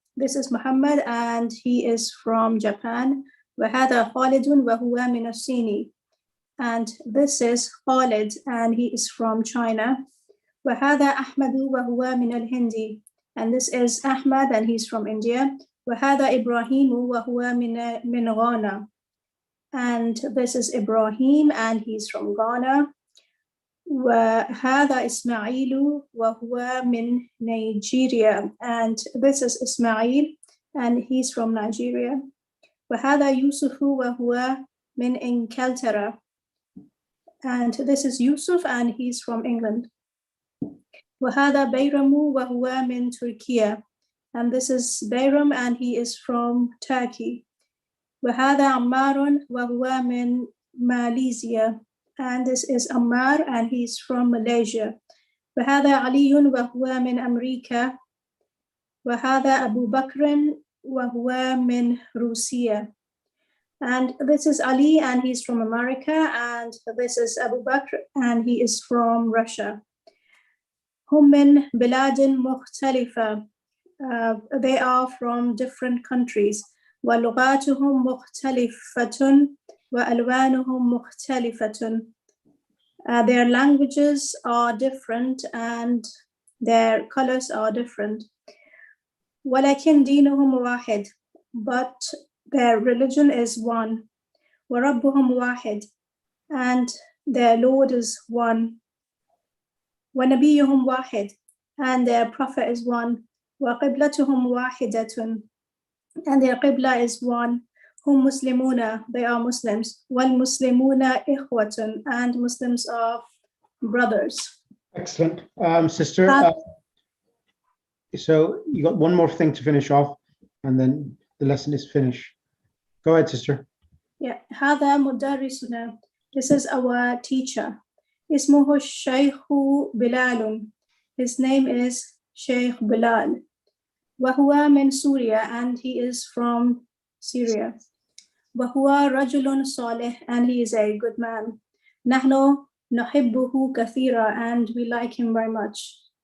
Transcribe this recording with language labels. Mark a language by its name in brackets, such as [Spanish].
[English] This is Muhammad and he is from Japan. [Arabic] وهذا خالد وهو من الصين. [English] And this is Khalid and he is from China. [Arabic] وهذا أحمد وهو من الهند. [English] And this is Ahmad and he's from India. [Arabic] وهذا إبراهيم وهو من غانا. [English] And this is Ibrahim and he's from Ghana. [Arabic] وهذا إسماعيل وهو من Nigeria. [English] And this is Ismail and he's from Nigeria. [Arabic] وهذا يوسف وهو من إنجلترا. [English] And this is Yusuf and he's from England. [Arabic] وهذا بيرم وهو من تركيا. [English] And this is Bayram and he is from Turkey. [Arabic] وهذا عمار وهو من Malaysia. [English] And this is Ammar and he's from Malaysia. [Arabic] وهذا علي وهو من أمريكا. وهذا أبو بكر وهو من روسيا. [English] And this is Ali and he's from America. And this is Abu Bakr and he is from Russia. [Arabic] هم من بلاد مختلفة. [English] They are from different countries. [Arabic] ولغاتهم مختلفة وألوانهم مختلفة. [English] Their languages are different and their colors are different. [Arabic] ولكن دينهم واحد, [English] but their religion is one. [Arabic] وربهم واحد, [English] and their Lord is one. [Arabic] ونبيهم واحد, [English] and their prophet is one. [Arabic] وقبلتهم واحدة, [English] and their qibla is one. [Arabic] هم مسلمون, [English] they are Muslims. [Arabic] والمسلمون إخوة, [English] and Muslims are brothers. Excellent. Sister, so you got one more thing to finish off and then the lesson is finished. Go ahead, sister. [Arabic] Yeah, هذا مدرسنا. [English] This is our teacher. [Arabic] اسمه الشيخ بلال. [English] His name is Sheikh Bilal. [Arabic] وهو من سوريا, [English] and he is from Syria. [Arabic] وهو رجل صالح, [English] and he is a good man. [Arabic] نحن نحبه كثيرا, [English] and we like him very much.